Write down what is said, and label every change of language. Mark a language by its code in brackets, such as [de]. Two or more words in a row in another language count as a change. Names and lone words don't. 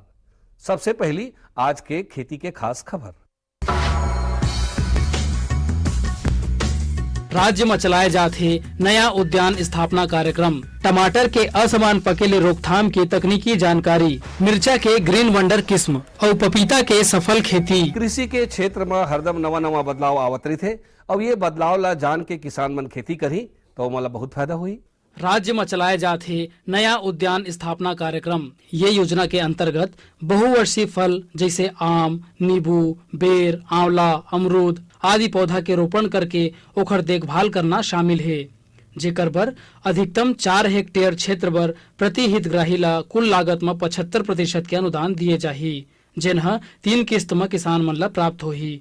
[hne] सबसे पहली आज के खेती के खास खबर। राज्य में चलाए जाते नया उद्यान स्थापना कार्यक्रम, टमाटर के असमान पकेले रोकथाम की तकनीकी जानकारी, मिर्चा के ग्रीन वंडर किस्म और पपीता के सफल खेती। कृषि के क्षेत्र में हरदम नवा नवा बदलाव आवत रही थे। अब ये बदलाव ला जान के किसान मन खेती करी तो मला बहुत फायदा हुई। राज्य में चलाए जाते नया उद्यान स्थापना कार्यक्रम, ये योजना के अंतर्गत बहुवर्षीय फल जैसे आम, नींबू, बेर, आंवला, अमरूद आदि पौधा के रोपण करके ओकर देखभाल करना शामिल है, जेकर बर अधिकतम 4 हेक्टेयर क्षेत्र पर प्रति हितग्राही ला कुल लागत में 75% के अनुदान दिए जाही, जिन्ह 3 किस्त में किसान मन ला प्राप्त होही।